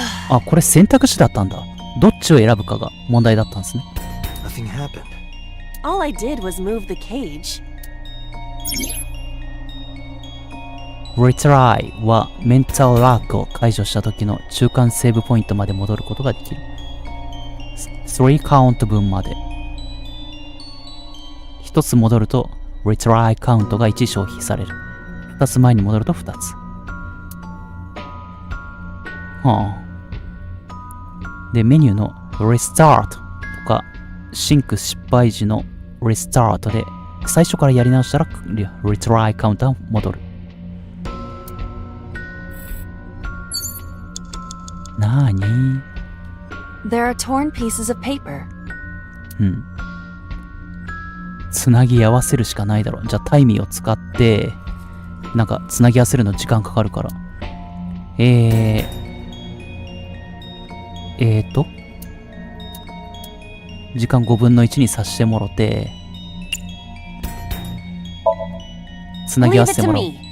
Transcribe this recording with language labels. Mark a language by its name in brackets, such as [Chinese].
[Japanese] あ、これ選択肢だったんだ。どっちを選ぶかが問題だったんですね。 [English] Nothing happened. All I did was move the cage. Retry [Japanese] はメンタルラックを解除した時の中間セーブポイントまで戻ることができる。 3カウント分まで。 1つ戻ると [English] Retry [Japanese] カウントが1消費される。2つ前に戻ると2つ。はあ。で、メニューの [English] Restart [Japanese] とかシンク失敗時の [English] Restart [Japanese] で最初からやり直したら Retry カウントが戻る。なーに？ [English] There are torn pieces of paper. [Japanese] つなぎ合わせるしかないだろう。じゃあタイミーを使ってなんかつなぎ合わせるの時間かかるから。時間5分の1にさしてもろてつなぎ合わせてもらおう。